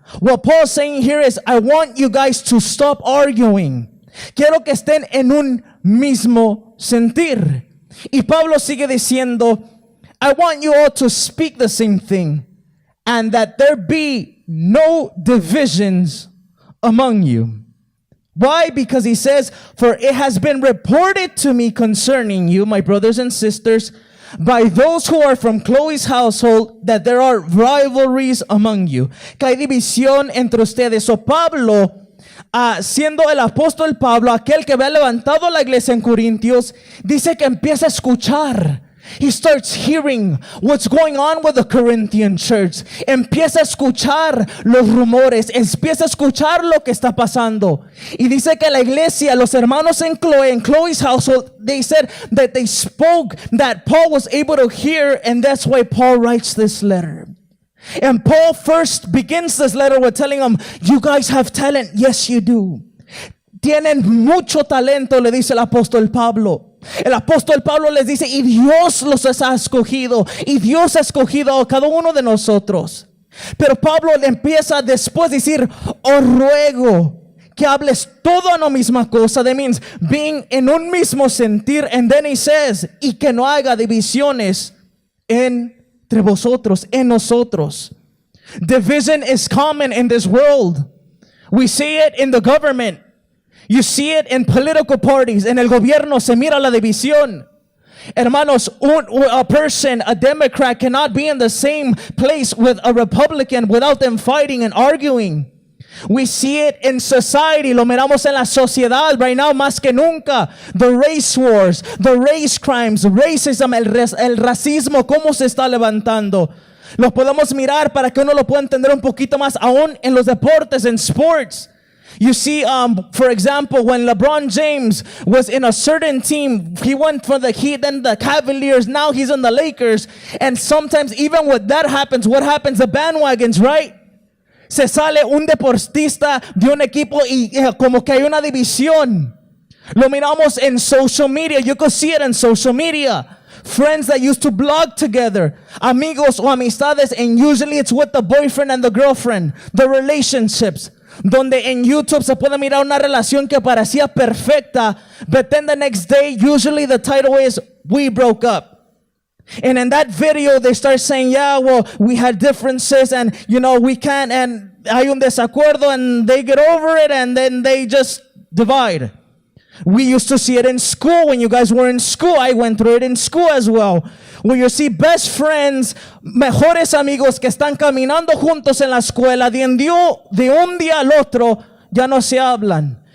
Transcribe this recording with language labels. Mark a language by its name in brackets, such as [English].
[English] What Paul's saying here is, I want you guys to stop arguing. [Spanish] Quiero que estén en un mismo sentir. Y Pablo sigue diciendo, [English] I want you all to speak the same thing, and that there be no divisions among you. Why? Because he says, for it has been reported to me concerning you, my brothers and sisters, by those who are from Chloe's household, that there are rivalries among you. [Spanish] Que hay división entre ustedes. So Pablo, siendo el apóstol Pablo, aquel que había levantado la iglesia en Corintios, dice que empieza a escuchar. [English] He starts hearing what's going on with the Corinthian church. [Spanish] Empieza a escuchar los rumores, empieza a escuchar lo que está pasando. Y dice que la iglesia, los hermanos en [English] Chloe's household, they said that they spoke, that Paul was able to hear, and that's why Paul writes this letter. And Paul first begins this letter with telling them, you guys have talent. Yes, you do. [Spanish] Tienen mucho talento, le dice el apóstol Pablo. El apóstol Pablo les dice, y Dios los ha escogido, y Dios ha escogido a cada uno de nosotros. Pero Pablo le empieza después a decir, os ruego que hables todo en la misma cosa. [English] That means being [Spanish] en un mismo sentir. [English] And then he says, [Spanish] y que no haga divisiones entre vosotros, en nosotros. [English] Division is common in this world. We see it in the government. You see it in political parties. [Spanish] En el gobierno se mira la división. Hermanos, [English] a person, a Democrat cannot be in the same place with a Republican without them fighting and arguing. We see it in society. [Spanish] Lo miramos en la sociedad [English] right now [Spanish] más que nunca. [English] The race wars, the race crimes, racism, [Spanish] el racismo, cómo se está levantando. Lo podemos mirar para que uno lo pueda entender un poquito más aún en los deportes, en sports. [English] You see, for example, when LeBron James was in a certain team, he went for the Heat, then the Cavaliers, now he's in the Lakers. And sometimes even when that happens, what happens? The bandwagons, right? [Spanish] Se sale un deportista de un equipo y como que hay una división. Lo miramos en social media. [English] You could see it in social media. Friends that used to blog together, [Spanish] amigos o amistades, [English] and usually it's with the boyfriend and the girlfriend, the relationships. [Spanish] Donde en YouTube se puede mirar una relación que parecía perfecta, [English] but then the next day, usually the title is, we broke up. And in that video, they start saying, yeah, well, we had differences and, you know, we can't, and [Spanish] hay un desacuerdo, [English] and they get over it, and then they just divide. We used to see it in school when you guys were in school. I went through it in school as well. Where you see best friends, [Spanish] mejores amigos que están caminando juntos en la escuela, de un día al otro ya no se hablan.